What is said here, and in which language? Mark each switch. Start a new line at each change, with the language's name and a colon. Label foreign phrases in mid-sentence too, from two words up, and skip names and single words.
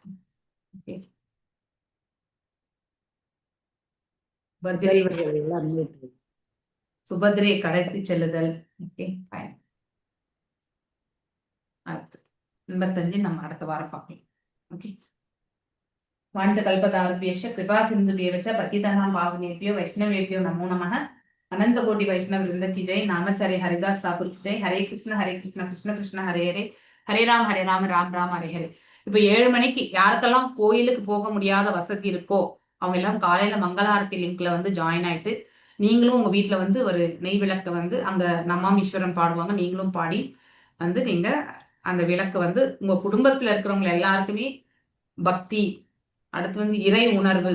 Tamil: ஓகே, சுபத்ரை கடத்தி செல்லுதல். ஓகே, 85 நம்ம அடுத்த வாரம் பார்க்கலாம்.
Sanskrit: ஓகே, வாஞ்சகல்பதாருभ्यश्च कृपा सिन्धुभ्यश्च पतितानां पावनेभ्यो वैष्णवेभ्यो नमो नमः.
Hindi: अनंत कोटि वैष्णव वृंद की जय। नामाचार्य हरिदास ठाकुर की जय। हरे कृष्ण कृष्ण कृष्ण हरे हरे, हरे राम राम राम हरे हरे.
Tamil: இப்ப 7 மணிக்கு யாருக்கெல்லாம் கோயிலுக்கு போக முடியாத வசதி இருக்கோ அவங்க எல்லாம் காலையில மங்களாரத்தி லிங்க்ல வந்து ஜாயின் ஆயிட்டு நீங்களும் உங்க வீட்டுல வந்து ஒரு நெய் விளக்க வந்து அங்க நமாமீஸ்வரம் பாடுவாங்க, நீங்களும் பாடி வந்து நீங்க அந்த விளக்கு வந்து உங்க குடும்பத்துல இருக்கிறவங்க எல்லாருக்குமே பக்தி, அடுத்து வந்து இறை உணர்வு.